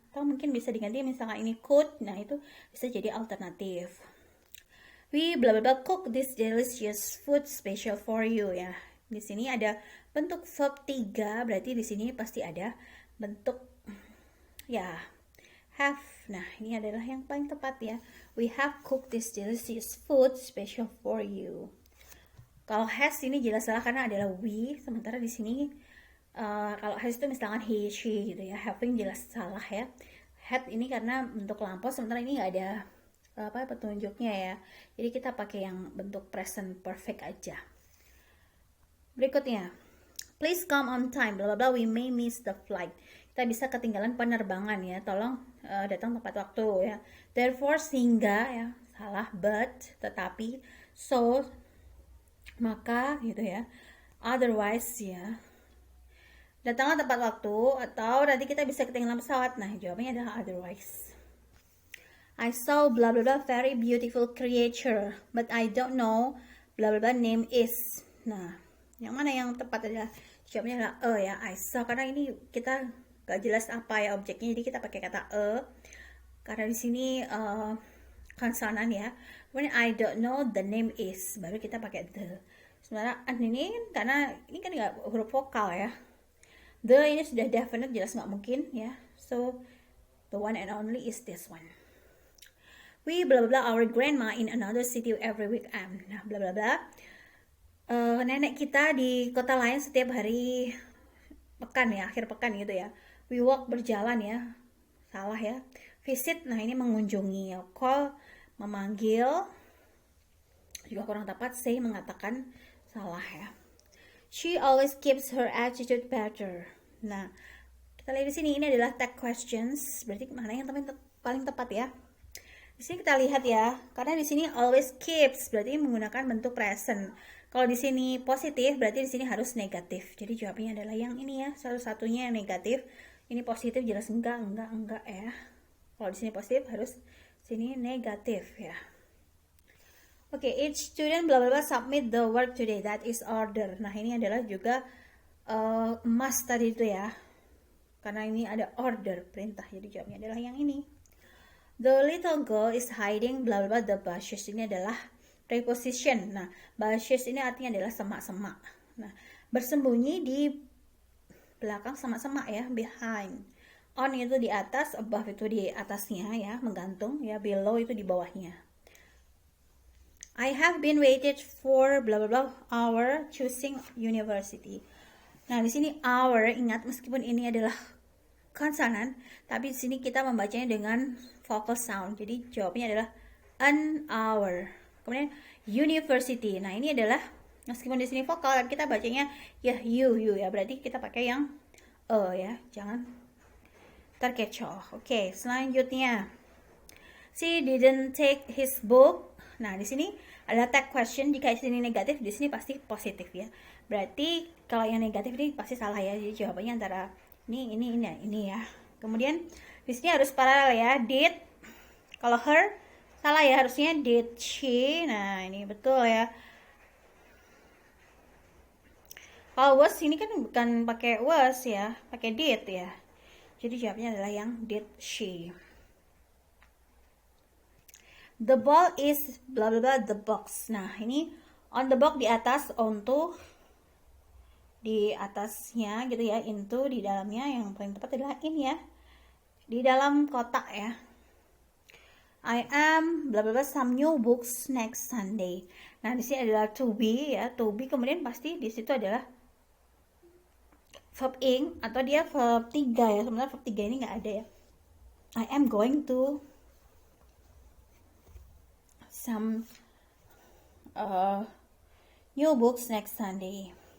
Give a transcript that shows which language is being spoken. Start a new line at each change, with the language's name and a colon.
Indonesian: Atau mungkin bisa diganti misalnya ini could. Nah, itu bisa jadi alternatif.
English: We blah blah blah cook this delicious food special for you ya.
Indonesian: Di sini ada bentuk verb 3, berarti di sini pasti ada bentuk ya have. Nah, ini adalah yang paling tepat ya.
English: We have cooked this delicious food special for you.
Indonesian: Kalau has ini jelas salah karena adalah we, sementara di sini kalau has itu misalkan he, she gitu ya. Having jelas salah ya. Had ini karena bentuk lampau, sementara ini nggak ada petunjuknya ya. Jadi kita pakai yang bentuk present perfect aja. Berikutnya,
English: please come on time, blah blah blah, we may miss the flight.
Indonesian: kita bisa ketinggalan penerbangan ya, tolong datang tepat waktu ya. Therefore, sehingga ya, salah, but, tetapi, so, maka gitu ya, otherwise ya, datanglah tepat waktu, atau nanti kita bisa ketinggalan pesawat. Nah, jawabannya adalah otherwise.
English: I saw blah blah blah very beautiful creature, but I don't know blah blah blah name is.
Indonesian: Nah, yang mana yang tepat adalah jawabannya adalah ya,
English: I saw,
Indonesian: karena ini kita gak jelas apa ya objeknya, jadi kita pakai kata karena di sini konsonan ya. Kemudian
English: I don't know the name is,
Indonesian: baru kita pakai the. Sementara ini karena ini kan nggak huruf vokal ya, the ini sudah definite, jelas nggak mungkin ya,
English: so the one and only is this one. We blah blah blah our grandma in another city every weekend.
Indonesian: Nah, blah blah blah. Nenek kita di kota lain setiap hari pekan ya, akhir pekan gitu ya. We walk, berjalan ya, salah ya. Visit, nah ini mengunjungi. Call, memanggil, juga kurang tepat. Say, mengatakan, salah ya.
English: She always keeps her attitude better.
Indonesian: Nah, kita lihat di sini, ini adalah tag questions. Berarti mana yang paling tepat ya? Di sini kita lihat ya, karena di sini always keeps, berarti menggunakan bentuk present. Kalau di sini positif, berarti di sini harus negatif. Jadi jawabannya adalah yang ini ya, satu-satunya yang negatif. Ini positif, jelas enggak ya. Kalau di sini positif, harus sini negatif ya.
English: Oke, each student blah blah blah submit the work today. That is order.
Indonesian: Nah, ini adalah juga must tadi itu ya. Karena ini ada order, perintah. Jadi jawabnya adalah yang ini.
English: The little girl is hiding blah blah blah the bushes.
Indonesian: Ini adalah preposition. Nah, bushes ini artinya adalah semak-semak. Nah, bersembunyi di belakang semak-semak ya, behind. On itu di atas, above itu di atasnya ya, menggantung ya, below itu di bawahnya.
English: I have been waited for blah blah blah hour choosing university.
Indonesian: Nah, di sini hour, ingat meskipun ini adalah konsonan, tapi di sini kita membacanya dengan vocal sound. Jadi jawabannya adalah an hour. Kemudian university. Nah, ini adalah meskipun di sini vokal, tapi kita bacanya ya you ya. Berarti kita pakai yang ya, jangan terkecoh. Oke, selanjutnya.
English: She didn't take his book.
Indonesian: Nah, di sini ada tag question. Jika di sini negatif, di sini pasti positif ya. Berarti kalau yang negatif ini pasti salah ya. Jadi jawabannya antara ini ya. Kemudian di sini harus paralel ya. Did, kalau her salah ya, harusnya
English: did she.
Indonesian: Nah, ini betul ya. Kalau was ini kan bukan pakai was ya, pakai did ya. Jadi jawabnya adalah yang did she.
English: The ball is blah blah blah the box.
Indonesian: Nah, ini on the box di atas, onto di atasnya gitu ya, into di dalamnya, yang paling tepat adalah in ya, di dalam kotak ya.
English: I am blah blah blah some new books next Sunday.
Indonesian: Nah, di sini adalah to be ya, to be, kemudian pasti di situ adalah verb ing atau dia verb 3 ya. Sebenarnya verb 3 ini nggak ada ya.
English: I am going to some new books next Sunday.